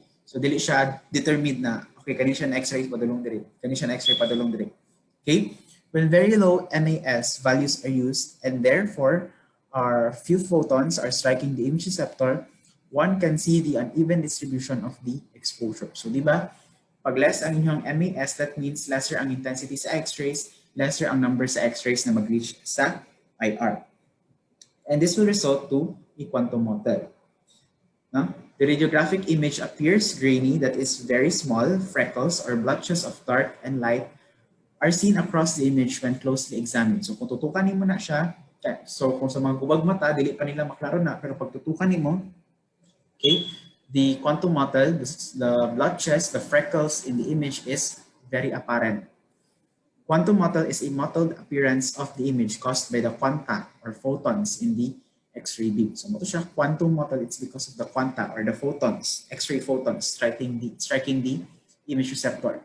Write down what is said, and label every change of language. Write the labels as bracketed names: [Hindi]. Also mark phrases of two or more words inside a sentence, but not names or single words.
[Cebuano] So dili siya determined na okay kani siya na X-ray padulong dire, kani siya na X-ray padulong dire. [English] Okay? When very low MAS values are used and therefore few photons are striking the image receptor, one can see the uneven distribution of the exposure. [Cebuano] So di ba, Pag less ang inyong MAS, [English] that means [Cebuano] lesser ang intensity sa X-rays, lesser ang number sa X-rays na mag-reach sa IR. [English] And this will result to a quantum model. No? The radiographic image appears grainy, that is very small. Freckles or blotches of dark and light are seen across the image when closely examined. [Cebuano] So kung tutukan mo na siya, so kung sa mga gubag mata, dili pa nila maklaro na, pero pag tutukan mo, [English] okay, the quantum model, the blotches, the freckles in the image is very apparent. Quantum model is a mottled appearance of the image caused by the quanta or photons in the X-ray beam. So mo to siya quantum mottled, it's because of the quanta or the photons, X-ray photons striking the image receptor.